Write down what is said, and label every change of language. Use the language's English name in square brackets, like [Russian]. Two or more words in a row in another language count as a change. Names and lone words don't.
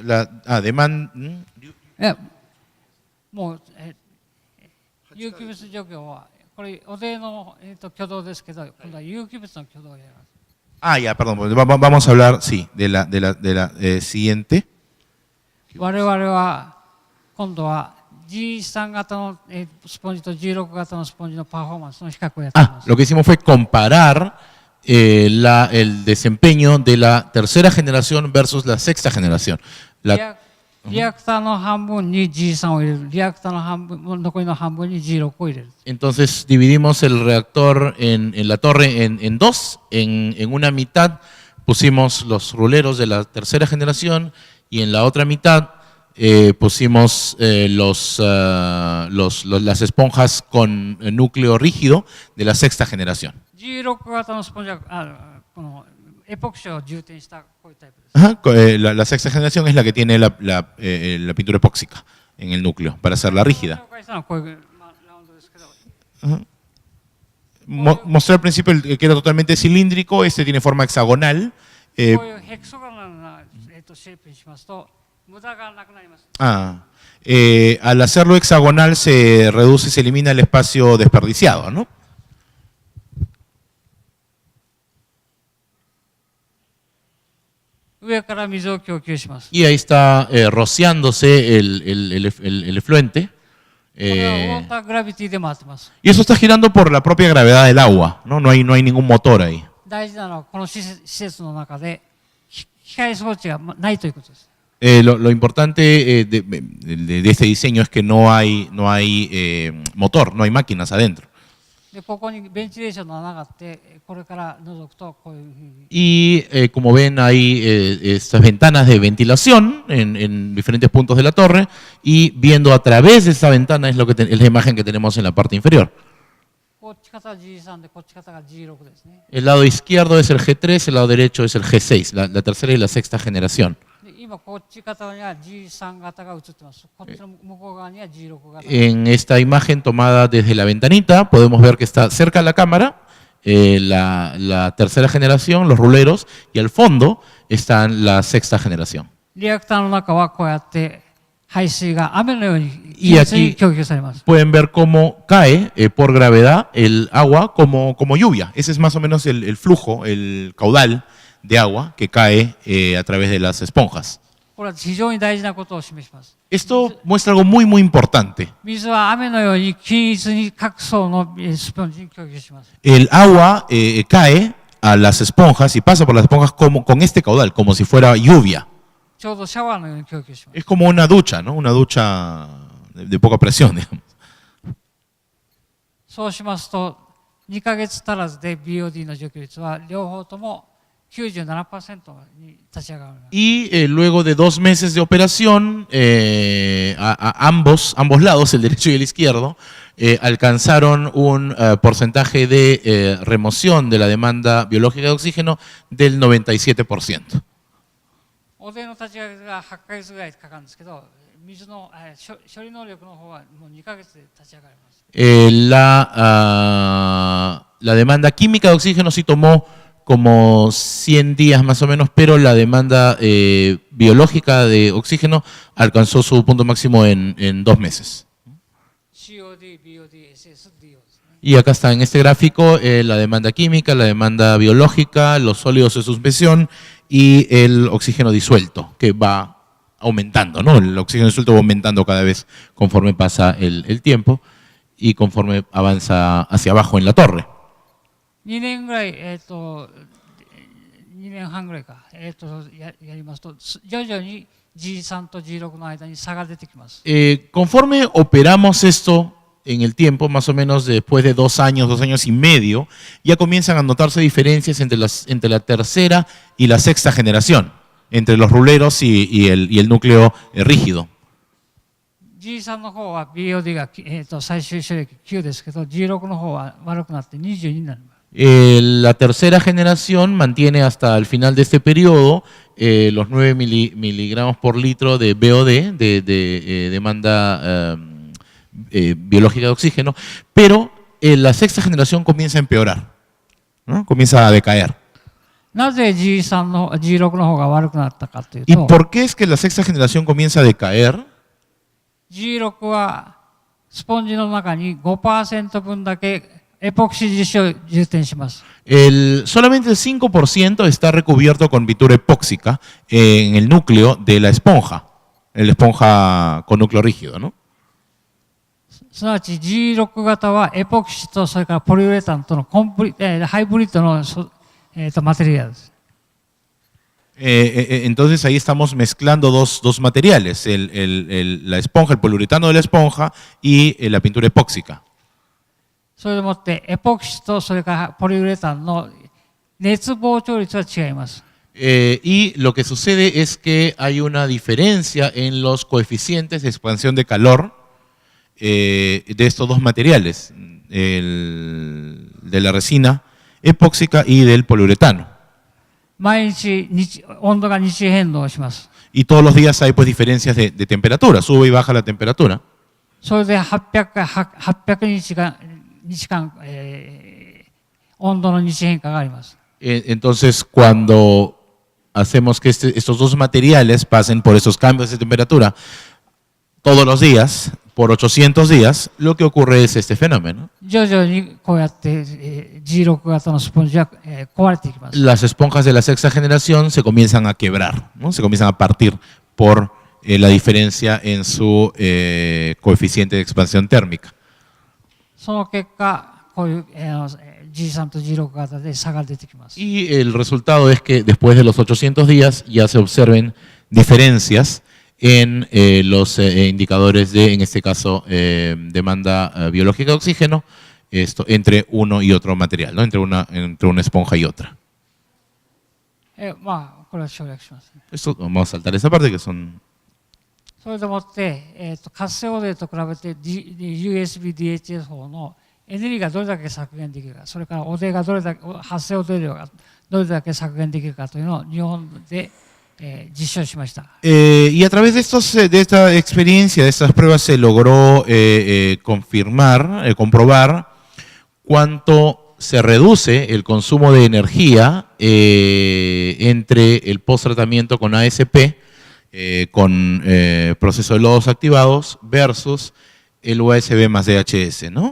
[Japanese] もう、有機物除去はこれおでの、挙動ですけど、今度は有機物の挙動をやります。 [Spanish] Ya, perdón, vamos a hablar, sí, de la siguiente. [Japanese] 我々は今度は G3 型の、スポンジと G6 型のスポンジのパフォーマンスの比較をやっています。 [Spanish] Lo que hicimos fue comparar el desempeño de la tercera generación versus la sexta generación. [Japanese] リアクターの半分に G3 を入れる。リアクターの半分、残りの半分に G6 を入れる。 [Spanish] Entonces dividimos el reactor en la torre en dos. En una mitad pusimos los ruleros de la tercera generación y en la otra mitad pusimos las esponjas con núcleo rígido de la sexta generación. [Japanese] G6 型のスポンジはこのエポキシを充填したこういうタイプです。 [Spanish] Ajá, la sexta generación es la que tiene la pintura epóxica en el núcleo para hacerla rígida. [Japanese] 紹介したのはこういう、ラウンドですけど、 [Spanish] Mostré al principio el que era totalmente cilíndrico, este tiene forma hexagonal. [Japanese] こういうヘクソガナルな、シェイプにしますと無駄がなくなります。 [Spanish] Al hacerlo hexagonal se reduce, se elimina el espacio desperdiciado, ¿no? [Japanese] 上から水を供給します。 [Spanish] Y ahí está rociándose el efluente. [Japanese] これはウォーターグラビティで回ってます。 [Spanish] Y eso está girando por la propia gravedad del agua, ¿no? No hay ningún motor ahí. [Japanese] 大事なのはこの施設の中で光装置がないということです。 [Spanish] Lo importante de este diseño es que no hay motor, no hay máquinas adentro. [Japanese] でここにベンチレーションの穴があって、これから覗くとこういうふうに。 [Spanish] Y como ven hay estas ventanas de ventilación en diferentes puntos de la torre y viendo a través de esa ventana es la imagen que tenemos en la parte inferior. [Japanese] こっち方が G3 でこっち方が G6 ですね。 [Spanish] El lado izquierdo es el G3, el lado derecho es el G6, la tercera y la sexta generación. [Japanese] で今こっち方には G3 型が映ってます。こっちの向こう側には G6 型。 [Spanish] En esta imagen tomada desde la ventanita podemos ver que está cerca de la cámara la tercera generación, los ruleros, y al fondo están la sexta generación. [Japanese] リアクターの中はこうやって排水が雨のように均一に供給されます。 [Spanish] Pueden ver cómo cae por gravedad el agua como lluvia. Ese es más o menos el flujo, el caudal de agua que cae a través de las esponjas. [Japanese] これは非常に大事なことを示します。 [Spanish] Esto muestra algo muy, muy importante. [Japanese] 水は雨のように均一に各層のスポンジに供給します。 [Spanish] El agua cae a las esponjas y pasa por las esponjas con este caudal, como si fuera lluvia. [Japanese] ちょうどシャワーのように供給します。 [Spanish] Es como una ducha, ¿no? Una ducha de poca presión, digamos. [Japanese] そうしますと、2ヶ月足らずで BOD の除去率は両方とも 97% に立ち上がります。 [Spanish] Y luego de 2 meses de operación, ambos lados, el derecho y el izquierdo, alcanzaron un porcentaje de remoción de la demanda biológica de oxígeno del 97%. [Japanese] 汚泥の立ち上げが8ヶ月ぐらいかかるんですけど、水の処理能力の方はもう2ヶ月で立ち上がります。 [Spanish] La demanda química de oxígeno sí tomó como 100 días más o menos, pero la demanda biológica de oxígeno alcanzó su punto máximo en 2 meses. [Japanese] COD, BOD, SS, DO ですね。 [Spanish] Y acá está en este gráfico la demanda química, la demanda biológica, los sólidos de suspensión y el oxígeno disuelto, que va aumentando, ¿no? El oxígeno disuelto va aumentando cada vez conforme pasa el tiempo y conforme avanza hacia abajo en la torre. [Japanese] 2 年ぐらい、2年半ぐらいか、やりますと、徐々に G3 と G6 の間に差が出てきます。 [Spanish] Conforme operamos esto en el tiempo, más o menos después de 2 años, 2 años y medio, ya comienzan a notarse diferencias entre la tercera y la sexta generación, entre los ruleros y el núcleo rígido. [Japanese] G3 の方は BOD が、最終処理液9ですけど、G6 の方は悪くなって22になります。 [Spanish] La tercera generación mantiene hasta el final de este periodo los 9 miligramos por litro de BOD, de demanda biológica de oxígeno, pero la sexta generación comienza a empeorar, ¿no? Comienza a decaer. [Japanese] なぜ G6 の方が悪くなったかという [Spanish] ¿Y [Japanese] と、 [Spanish] por qué es que la sexta generación comienza a decaer? [Japanese] G6 はスポンジの中に 5% 分だけエポキシ樹脂を充填します。 [Spanish] Solamente el 5% está recubierto con pintura epóxica en el núcleo de la esponja con núcleo rígido, ¿no? [Japanese] すなわち G6 型はエポキシとそれからポリウレタンとのハイブリッドのマテリアルです。 [Spanish] Entonces ahí estamos mezclando dos materiales, la esponja, el poliuretano de la esponja y la pintura epóxica. [Japanese] それでもってエポキシとそれからポリウレタンの熱膨張率は違います。 [Spanish] Y lo que sucede es que hay una diferencia en los coeficientes de expansión de calor de estos dos materiales, de la resina epóxica y del poliuretano. [Japanese] 毎日温度が日時変動します。 [Spanish] Y todos los días hay pues diferencias de temperatura, sube y baja la temperatura. [Japanese] それで800日間、温度の日変化があります。 [Spanish] Entonces, cuando hacemos que estos dos materiales pasen por esos cambios de temperatura todos los días, por 800 días, lo que ocurre es este fenómeno. [Japanese] 徐々にこうやって、G6 型のスポンジは、壊れていきます。 [Spanish] Las esponjas de la sexta generación se comienzan a quebrar, ¿no? Se comienzan a partir por la diferencia en su coeficiente de expansión térmica. [Japanese] その結果、こういう、G3 と G6 型で差が出てきます。 [Spanish] Y el resultado es que después de los 800 días ya se observen diferencias en los indicadores de, en este caso, demanda biológica de oxígeno, entre uno y otro material, ¿no? Entre una esponja y otra. [Japanese] まあ、これは省略しますね。 [Spanish] Esto, vamos a saltar esa parte que son... [Japanese] それでもって、活性汚泥と比べて、USB-DHS 法のエネルギーがどれだけ削減できるか、それから汚泥がどれだけ、発生汚泥量がどれだけ削減できるかというのを日本で、実証しました。 [Spanish] Y a través de esta experiencia, de estas pruebas, se logró comprobar cuánto se reduce el consumo de energía entre el post-tratamiento con ASP, con proceso de lodos activados, versus el USB más DHS, ¿no?